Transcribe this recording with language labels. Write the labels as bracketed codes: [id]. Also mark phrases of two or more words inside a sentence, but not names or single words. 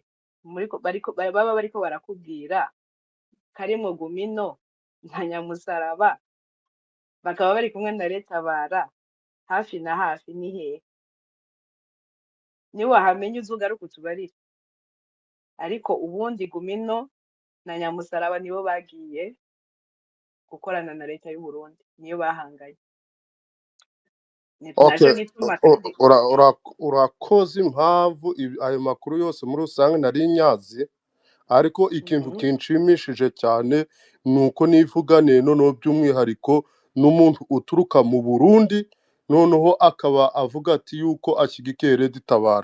[rn] baba bariko barakubwira karimo Gumino nka Nyamusaraba bakaba bari kumwe na leta bara hafi na hafi ni hehe niwahamenya uzugaruka utubarire ariko ubundi Gumino na Nyamusaraba nibo bagiye gukorana na leta y'u Burundi niyo bahanganye. Okay, Naco gituma kandi [rw] urakoze impamvu ayo makuru yose muri rusange nari nyazi, ariko ikintu kinshimishije cyane nuko nivuganiye noneho by'umwihariko n'umuntu uturuka mu Burundi noneho akaba avuga ati yuko ashyigikiye Red Tabara.